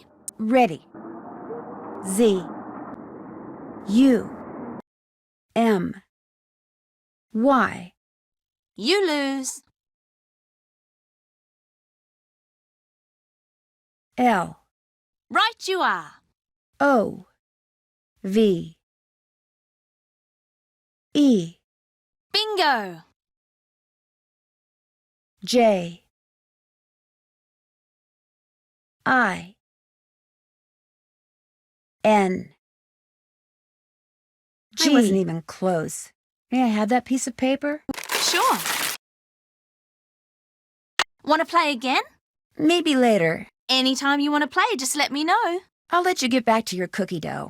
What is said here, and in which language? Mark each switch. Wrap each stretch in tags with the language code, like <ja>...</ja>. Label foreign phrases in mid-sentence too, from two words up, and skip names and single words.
<en>Ready. Z. U. M. Y. You lose. L. Right you are. O. V. E. Bingo. J. I. N. G. I wasn't even close. May I have that piece of paper? Sure. Want to play again? Maybe later. Anytime you want to play, just let me know. I'll let you get back to your cookie dough.</en>